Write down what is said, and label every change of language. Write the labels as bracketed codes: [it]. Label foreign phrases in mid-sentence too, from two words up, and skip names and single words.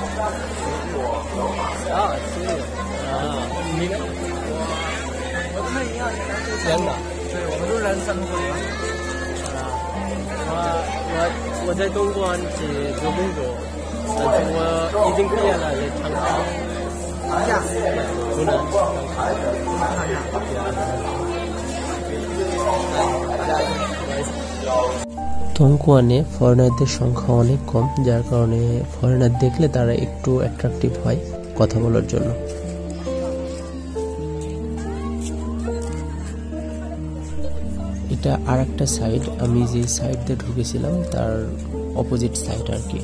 [zh] 啊，16。啊，你呢？我看一样，真的。对，我们都是来自山东菏泽。我在东莞做工作，但是我已经毕业了，也常常湖南。 [bn] তংকুয়ানে ফরেনারদের সংখ্যা অনেক কম, যার কারণে ফরেনার দেখলে তারা একটু অ্যাট্রাকটিভ হয় কথা বলার জন্য। এটা আর একটা সাইড, আমি যে সাইড দিয়ে ঢুকেছিলাম তার [en] opposite side [bn] আর কি।